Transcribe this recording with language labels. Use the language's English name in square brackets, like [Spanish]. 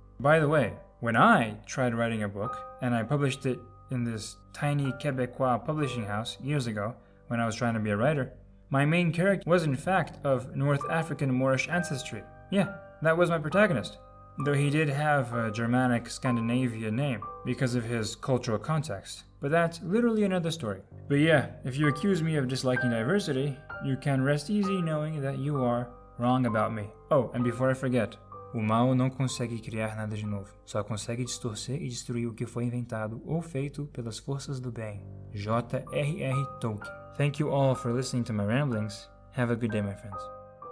[English] By the way, when I tried writing a book and I published it in this tiny Quebecois publishing house years ago when I was trying to be a writer, my main character was in fact of North African Moorish ancestry. Yeah, that was my protagonist, though he did have a Germanic Scandinavian name because of his cultural context. But that's literally another story. But yeah, if you accuse me of disliking diversity, you can rest easy knowing that you are wrong about me. Oh, and before I forget, [Portuguese] o mal não consegue criar nada de novo, só consegue distorcer e destruir o que foi inventado ou feito pelas forças do bem. [English] J.R.R. Tolkien. Thank you all for listening to my ramblings. Have a good day, my friends.